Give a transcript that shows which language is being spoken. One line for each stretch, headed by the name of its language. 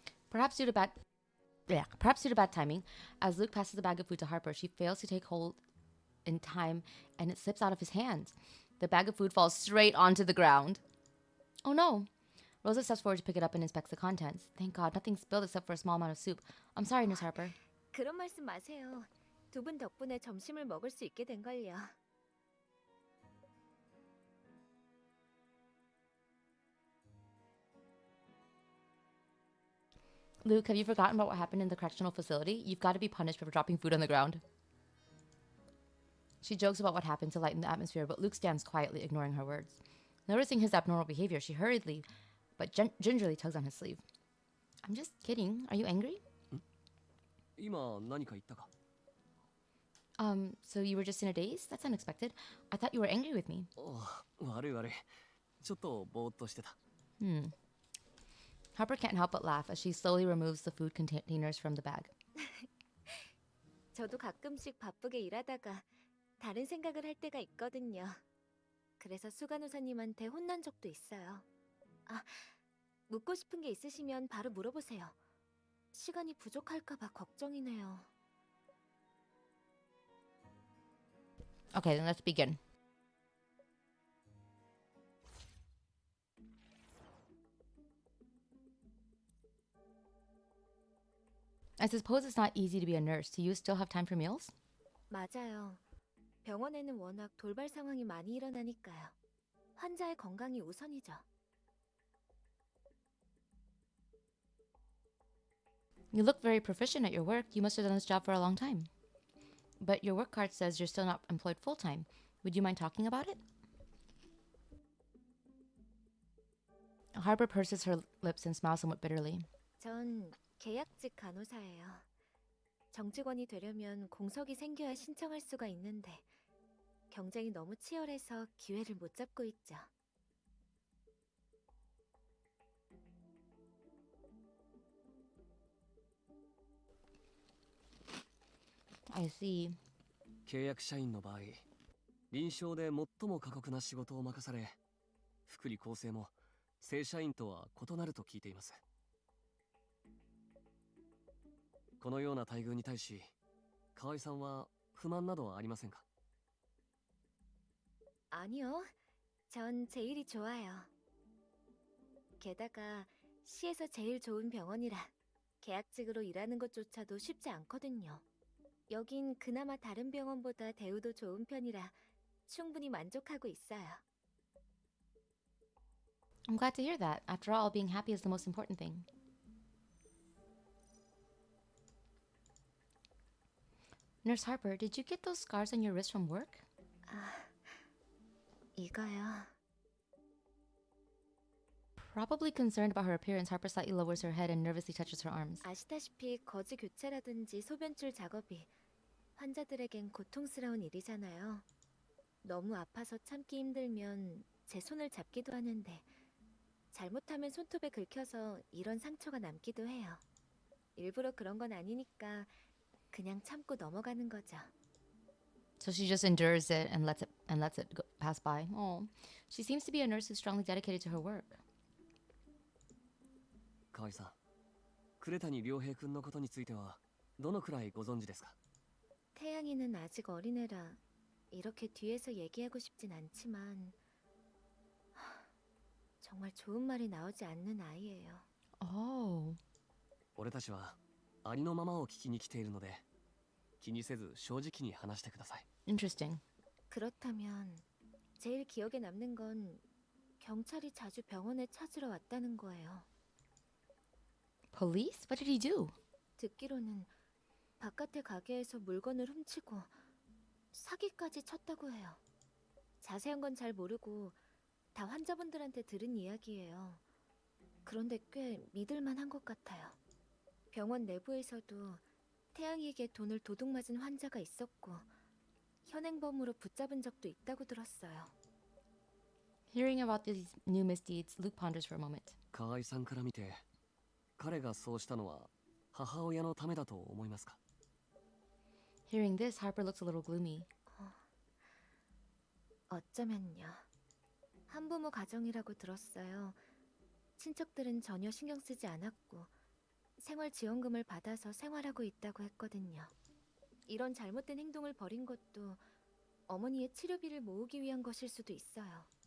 English: Perhaps due to bad timing, as Luke passes the bag of food to Harper, she fails to take hold in time and it slips out of his hands. The bag of food falls straight onto the ground. Oh no. Rosa steps forward to pick it up and inspects the contents. Thank God, nothing spilled except for a small amount of soup. I'm sorry, Miss Harper.
Korean: 그런 말씀 마세요. 두 분 덕분에 점심을 먹을 수 있게 된 걸요.
English: Luke, have you forgotten about what happened in the correctional facility? You've got to be punished for dropping food on the ground. She jokes about what happened to lighten the atmosphere, but Luke stands quietly, ignoring her words. Noticing his abnormal behavior, she hurriedly but gingerly tugs on his sleeve. I'm just kidding. Are you angry?
Japanese: 今何か言ったか？
English: So you were just in a daze? That's unexpected. I thought you were angry with me.
Japanese: 悪い悪い。ちょっとぼーっとしてた。
English: Harper can't help but laugh as she slowly removes the food containers from the bag.
Korean: 저도 가끔씩 바쁘게 일하다가 다른 생각을 할 때가 있거든요. 그래서 수간호사님한테 혼난 적도 있어요. 아, 묻고 싶은 게 있으시면 바로 물어보세요. 시간이 부족할까 봐 걱정이네요.
English: Okay, then let's begin. I suppose it's not easy to be a nurse. Do you still have time for meals?
Korean: 맞아요. 병원에는 워낙 돌발 상황이 많이 일어나니까요. 환자의 건강이 우선이죠.
English: You look very proficient at your work. You must have done this job for a long time. But your work card says you're still not employed full-time. Would you mind talking about it? Harper purses her lips and smiles somewhat bitterly.
Korean: 전 계약직 간호사예요. 정직원이 되려면 공석이 생겨야 신청할 수가 있는데 경쟁이 너무 치열해서 기회를 못 잡고 있죠.
English: I see.
Japanese: 契約社員の場合、臨床で最も過酷な仕事を任され、福利厚生も正社員とは異なると聞いています。このような待遇に対し、河合さんは不満などはありませんか？
Korean: 아니요. 전 제일이 좋아요. 게다가 시에서 제일 좋은 병원이라 계약직으로 일하는 것조차도 쉽지 않거든요. 여긴 그나마 다른 병원보다 대우도 좋은 편이라 충분히 만족하고 있어요.
English: I'm glad to hear that. After all, being happy is the most important thing. Nurse Harper, did you get those scars on your wrist from work?
Korean: 이거요.
English: Probably concerned about her appearance, Harper slightly lowers her head and nervously touches her arms.
Korean: 아시다시피 거즈 교체라든지 소변줄 작업이 환자들에겐 고통스러운 일이잖아요. 너무 아파서 참기 힘들면 제 손을 잡기도 하는데 잘못하면 손톱에 긁혀서 이런 상처가 남기도 해요. 일부러 그런 건 아니니까 그냥 참고 넘어가는 거죠.
English: So she just endures it and lets it pass by. Oh, she seems to be a nurse who's strongly dedicated to her work.
Japanese: 河合さん、呉谷良平君のことについてはどのくらいご存知ですか？
Korean: 태양이는 아직 어린애라 이렇게 뒤에서 얘기하고 싶진 않지만 정말 좋은 말이 나오지 않는 아이예요.
English: Oh.
Japanese: 俺たちはありのままを聞きに来ているので気にせず正直に話してください。
English: Interesting.
Korean: 그렇다면 제일 기억에 남는 건 경찰이 자주 병원에 찾으러 왔다는 거예요.
English: Police? What did he do?
Korean: 듣기로는 바깥의 가게에서 물건을 훔치고 사기까지 쳤다고 해요. 자세한 건 잘 모르고 다 환자분들한테 들은 이야기예요. 그런데 꽤 믿을만한 것 같아요. 병원 내부에서도 태양이에게 돈을 도둑맞은 환자가 있었고 현행범으로 붙잡은 적도 있다고 들었어요.
English: Hearing about these new misdeeds, Luke ponders for a moment.
Japanese: 河合さんから見て彼がそうしたのは母親のためだと思いますか？
English: Hearing this, Harper looks a little gloomy.
Korean: 어쩌면요. 한부모 가정이라고 들었어요. 친척들은 전혀 신경 쓰지 않았고 생활지원금을 받아서 생활하고 있다고 했거든요. 이런 잘못된 행동을 벌인 것도 어머니의 치료비를 모으기 위한 것일 수도 있어요.